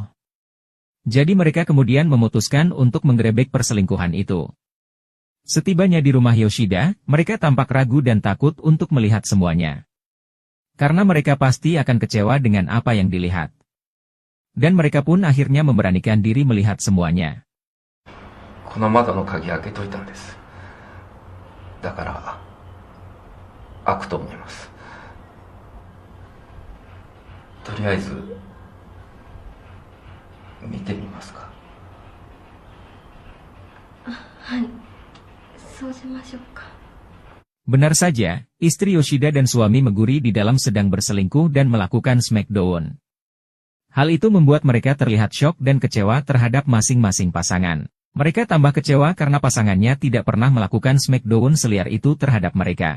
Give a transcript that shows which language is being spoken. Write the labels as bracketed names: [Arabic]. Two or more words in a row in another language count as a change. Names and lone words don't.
[Indonesian] Jadi mereka kemudian memutuskan untuk menggerebek perselingkuhan itu. Setibanya di rumah Yoshida, mereka tampak ragu dan takut untuk melihat semuanya. Karena mereka pasti akan kecewa dengan apa yang dilihat. Dan mereka pun akhirnya memberanikan diri melihat semuanya. [Japanese] この窓の鍵開けといたんです。だから開くと思います。とりあえず見てみますか。はい、そうしましょうか。 [Indonesian] Benar saja, istri Yoshida dan suami Meguri di dalam sedang berselingkuh dan melakukan smackdown. Hal itu membuat mereka terlihat syok dan kecewa terhadap masing-masing pasangan. Mereka tambah kecewa karena pasangannya tidak pernah melakukan smackdown seliar itu terhadap mereka.